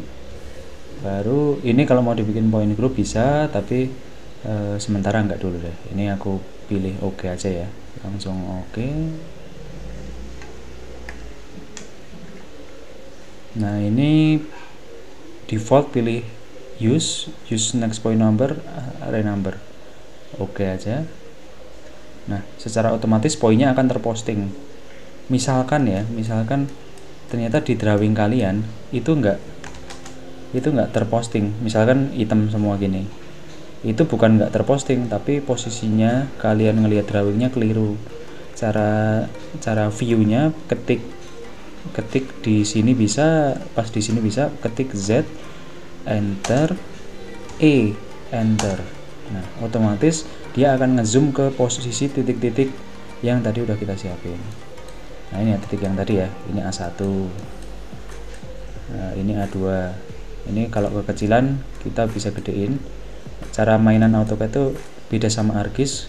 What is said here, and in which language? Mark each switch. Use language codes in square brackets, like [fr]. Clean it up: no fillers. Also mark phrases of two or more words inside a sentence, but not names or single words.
[id] Baru ini kalau mau dibikin [en] point group [id] bisa, tapi sementara enggak dulu deh. Ini aku pilih oke aja ya, langsung oke. Nah, ini default pilih [en] use next point number, array number, [id] oke aja. Nah, secara otomatis poinnya akan terposting. Misalkan ternyata di drawing kalian itu enggak terposting, misalkan item semua gini, itu bukan enggak terposting, tapi posisinya kalian ngelihat drawingnya keliru. Cara viewnya ketik di sini bisa, pas di sini bisa ketik Z enter, E, enter. Nah, otomatis dia akan ngezoom ke posisi titik-titik yang tadi udah kita siapin. Nah, ini ya titik yang tadi ya, ini A1, nah, ini A2. Ini kalau kekecilan kita bisa gedein. Cara mainan AutoCAD itu beda sama ArcGIS.